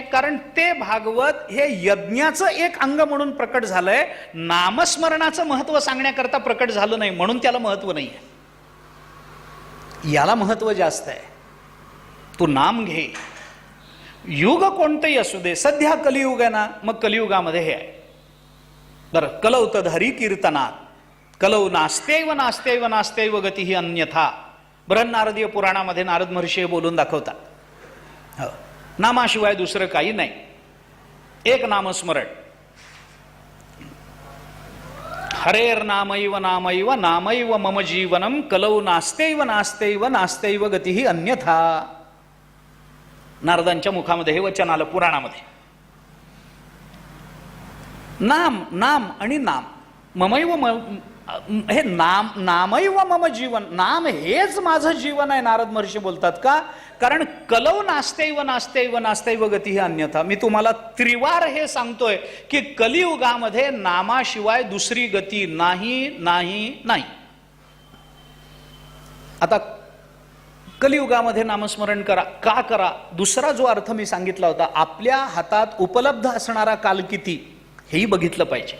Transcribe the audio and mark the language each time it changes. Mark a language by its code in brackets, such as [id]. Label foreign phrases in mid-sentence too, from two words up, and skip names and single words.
[mr] कारण ते भागवत हे यज्ञाचं एक अंग म्हणून प्रकट झालंय, नामस्मरणाचं महत्व सांगण्याकरता प्रकट झालं नाही, म्हणून त्याला महत्व नाहीये. याला महत्व जास्त आहे. तू नाम घे. युग कोणतंही असू दे. सध्या कलियुग आहे ना, मग कलियुगामध्ये हे आहे. बरं, [sa] कलौ तदहरी कीर्तनात, कलौ नास्तेव नास्तेव नास्तेव गती ही अन्यथा. [mr] बृहन्नारदीय पुराणामध्ये नारद महर्षी बोलून दाखवतात. नामाशिवाय दुसरं काही नाही, एक नामस्मरण. [sa] हरेर नामैव नामैव नामैव मम जीवनम, कलौ नास्तेव नास्तेव नास्तेव गती ही अन्यथा. [mr] नारदांच्या मुखामध्ये हे वचन आलं पुराणामध्ये. नाम, नाम आणि नाम. [sa] ममैव हे नामैव मम जीवन, [mr] नाम हेच माझं जीवन आहे. नारद महर्षी बोलतात का? कारण [sa] कलौ नास्तेव नास्तेव नास्तेव गती ही अन्यथा. [mr] मी तुम्हाला त्रिवार हे सांगतोय की कलियुगामध्ये नामाशिवाय दुसरी गती नाही, नाही, नाही. आता कलियुगामध्ये नामस्मरण करा. का करा? दुसरा जो अर्थ मी सांगितला होता, आपल्या हातात उपलब्ध असणारा काल किती हेही बघितलं पाहिजे.